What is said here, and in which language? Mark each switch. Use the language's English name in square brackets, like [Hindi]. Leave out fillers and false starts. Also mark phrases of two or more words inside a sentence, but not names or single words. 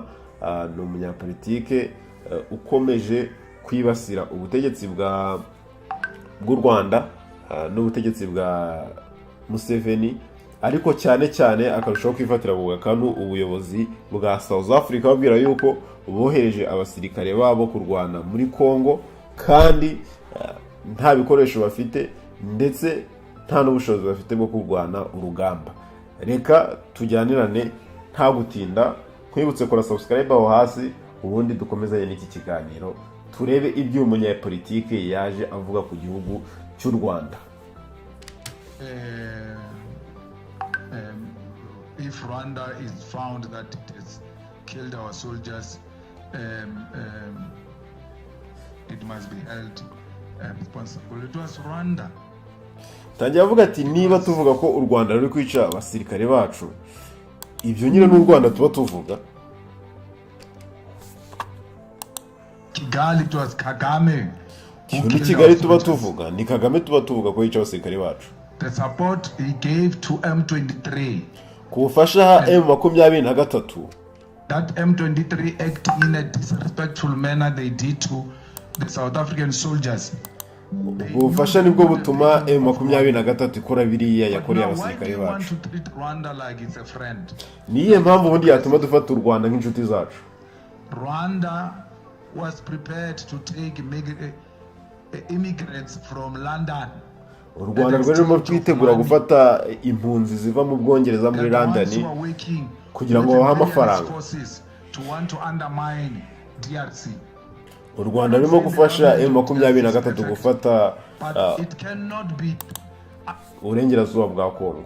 [Kinyarwanda] ni umunyapolitike ukomeje kwibasira ubutegetsi bw'u Rwanda n'ubutegetsi bwa Museveni, ariko cyane cyane akarushaho kwifatira ku gakanu ubuyobozi bwa South Africa, babwira yuko bohereje abasirikare babo kurwana muri Kongo kandi nta bikoresho bafite, ndetse nta n'ubushobozi bafite bwo kurwana urugamba. Reka tujyanirane nta gutinda, kwibutse kora subscribe aho hasi, ubundi dukomezanye n'iki kiganiro turebe ibyo umunyapolitike yaje avuga ku gihugu cy'u Rwanda. [English] If Rwanda is found that it has killed our soldiers, it must be held responsible. It was Rwanda. [Kinyarwanda] Tangira avuga ati niba tuvuga ko u Rwanda ruri kwica abasirikare bacu, ibyo nyine n'u Rwanda tuba tuvuga. Kigali, [English] it was Kagame. [Kinyarwanda] Kigali tuba tuvuga, ni Kagame tuba tuvuga ko yica abasirikare bacu. [English] the support he gave to M23. [Kinyarwanda] Kubufasha M23. [English] That M23 acting in a disrespectful manner they did to the South African soldiers. [Kinyarwanda] Ubufasha nibwo butuma M23 ikora biriya yakoreye abasirikare bacu. Niye mpamvu ubundi yatuma dufata u Rwanda nk'inshuti zacu. [English] Rwanda was prepared to take immigrants from London. [Kinyarwanda] U Rwanda rwarimo kwitegura gufata impunzi ziva mu Bwongereza muri London kugira ngo bahe amafaranga. U Rwanda rurimo gufasha M23 gufata uburengerazuba bwa Kongo.